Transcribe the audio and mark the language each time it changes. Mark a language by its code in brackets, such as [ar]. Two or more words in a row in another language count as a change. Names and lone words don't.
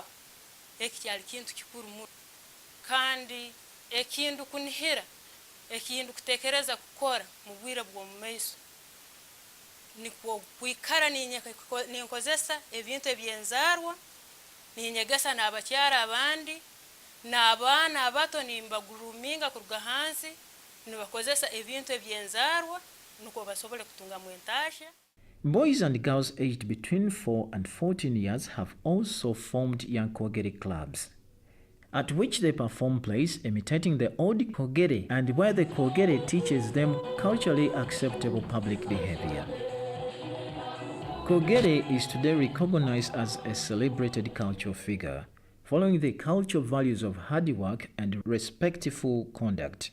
[ttj] ekikyali kintu kikuru mu kandi ekindu kunihira ekindu kutekereza kukora mu bwira bwo mu maiso niko kwikara ninkozesa ebintu ebyenzarwa ninyegesa n'abakyara abandi n'abana abato nimbaguruminga kuruga hansi nibakozesa ebintu ebyenzarwa nuko basobole kutunga mu entasha. [en] Boys and girls aged between 4 and 14 years have also formed young Kogere clubs, at which they perform plays imitating the old Kogere and where the Kogere teaches them culturally acceptable public behavior. Kogere is today recognized as a celebrated cultural figure, following the cultural values of hard work and respectful conduct.